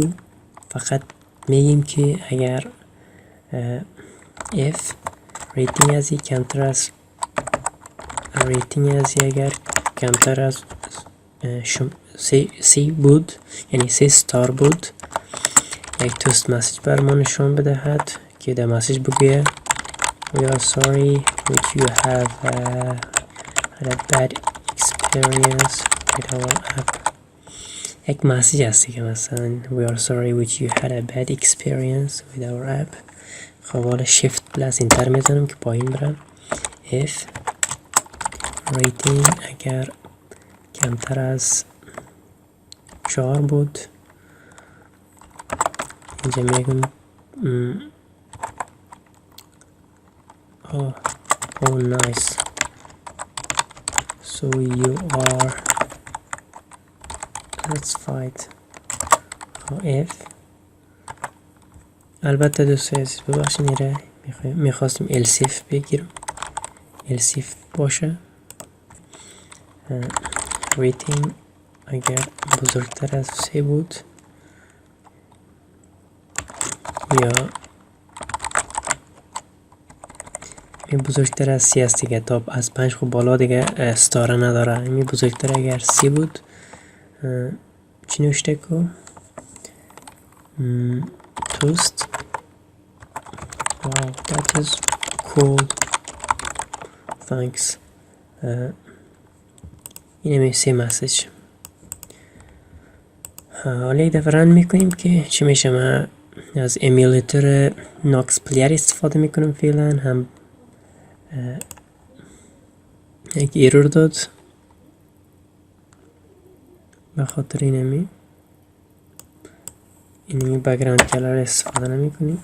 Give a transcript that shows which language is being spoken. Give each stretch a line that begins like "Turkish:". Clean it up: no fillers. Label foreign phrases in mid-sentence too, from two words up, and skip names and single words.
Persian: فقط میگیم که اگر if ریتینگ ازی کمتر از اگر کمتر از 3 بود، یعنی 3 ستار بود، یک
English: toast message
Persian: بر ما نشان بدهد که در مسیج بگویه
English: we are sorry which you have had a bad experience with our app.
Persian: یک مسیج هستی که مثلا
English: we are sorry which you had a bad experience with our app.
Persian: خب حالا
English: shift plus
Persian: انتر میزنم که پایین برم.
English: if rating
Persian: اگر کمتر از 4 بود، اینجا میگم
English: oh nice so you are satisfied.
Persian: if البته دوست عزیز ببخشید میره میخواستیم
English: else if
Persian: بگیرم.
English: else if
Persian: باشه rating اگر بزرگتر از 3 بود یا این بزرگتر از 30 است دیگه. تا از 5 خب بالا دیگه استاره نداره. این بزرگتر اگر 30 بود چی نوشته کو توست.
English: Wow, that is cool. Thanks.
Persian: این میشه مسیج. حالا یک دفعه رن میکنیم که چی میشه. من از امیولاتور ناکس پلیر استفاده میکنم فعلا. هم یک ایرور داد به خاطر اینمی
English: background color
Persian: استفاده نمیکنیم.